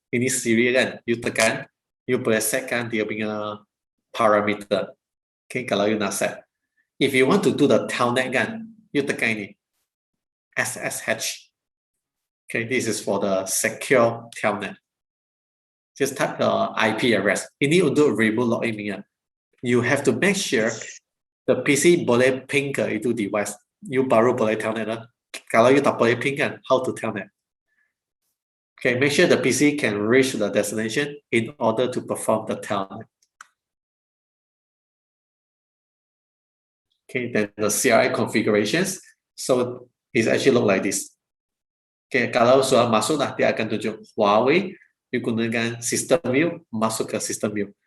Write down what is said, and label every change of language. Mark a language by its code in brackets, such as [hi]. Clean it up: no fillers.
[ms] Ini serial kan, you tekan, you boleh setkan dia punya parameter. Okay, kalau you nak set. [en] If you want to do the telnet kan, you [ms] tekan ini, [en] SSH. Okay, this is for the secure telnet. Just type the IP address. [ms] Ini untuk remote login punya. [en] You have to make sure the PC [ms] boleh ping ke itu [en] device. [ms] You baru boleh telnet lah. Kalau you tak boleh ping kan, [en] how to telnet? Okay, make sure the PC can reach the destination in order to perform the telnet. Okay, then the CRI configurations. So it actually look like this. [ms] Okay, kalau sudah masuk lah, dia akan tunjuk Huawei. You gunakan system view, masuk ke system view.